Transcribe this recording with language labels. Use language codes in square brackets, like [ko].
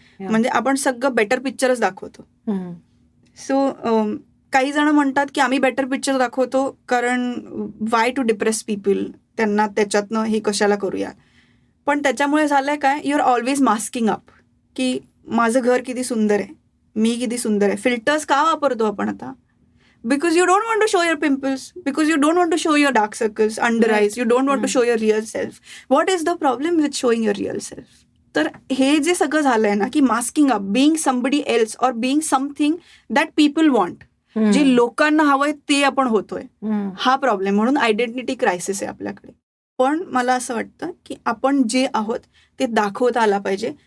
[mr] म्हणजे आपण सगळं बेटर पिक्चरच दाखवतो. सो काही जण म्हणतात की आम्ही बेटर पिक्चर दाखवतो कारण [en] why to depress people, [mr] त्यांना त्याच्यातनं हे कशाला करूया. पण त्याच्यामुळे झालंय काय, [en] you are always masking up [mr] की माझं घर किती सुंदर आहे, मी किती सुंदर आहे. फिल्टर्स का वापरतो आपण आता? [en] Because you don't want to show your pimples, because you don't want to show your dark circles, under eyes. You don't want to show your real self. What is the problem with showing your real self? [mr] तर हे जे सगळं झालंय ना की masking up, [en] being somebody else or being something that people want, [mr] जे लोकांना हवंय ते आपण होतोय, हा प्रॉब्लेम. म्हणून आयडेंटिटी क्रायसिस आहे आपल्याकडे. पण मला असं वाटतं की आपण जे आहोत ते दाखवता आला पाहिजे.